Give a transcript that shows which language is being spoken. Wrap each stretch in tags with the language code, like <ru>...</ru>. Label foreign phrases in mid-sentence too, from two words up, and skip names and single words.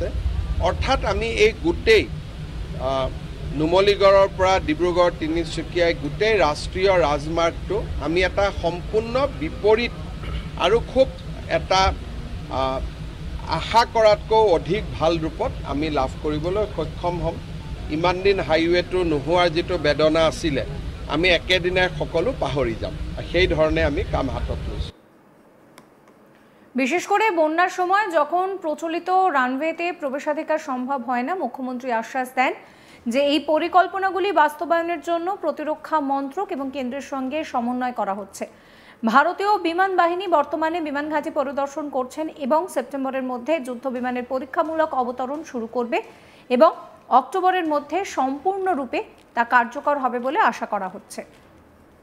<as>অৰ্থাৎ আমি এই গোটেই নুমলীগড়ৰ পৰা ডিব্ৰুগড় তিনিচুকীয়া গোটেই ৰাষ্ট্ৰীয় ৰাজমাৰ্গটো আমি এটা সম্পূৰ্ণ বিপৰীত আৰু খুব এটা আশা কৰাতকৈ অধিক ভাল ৰূপত আমি লাভ কৰিবলৈ সক্ষম হ'ম। ইমান দিন হাইৱেটো নোহোৱাৰ যিটো বেদনা আছিলে আমি একেদিনাই সকলো পাহৰি যাম। সেই ধৰণে আমি কাম হাতত লৈছোঁ।</as> <bn>বিশেষ করে বন্যার সময় যখন প্রচলিত রানওয়েতে প্রবেশাধিকার সম্ভব হয় না, মুখ্যমন্ত্রী আশ্বাস দেন যে এই পরিকল্পনাগুলি বাস্তবায়নের জন্য প্রতিরক্ষা মন্ত্রক এবং কেন্দ্রের সঙ্গে সমন্বয় করা হচ্ছে। ভারতীয় বিমান বাহিনী বর্তমানে বিমান ঘাঁটি পরিদর্শন করছেন এবং সেপ্টেম্বরের মধ্যে যুদ্ধ বিমানের পরীক্ষামূলক অবতরণ শুরু করবে এবং অক্টোবরের মধ্যে সম্পূর্ণরূপে তা কার্যকর হবে বলে আশা করা হচ্ছে।</bn>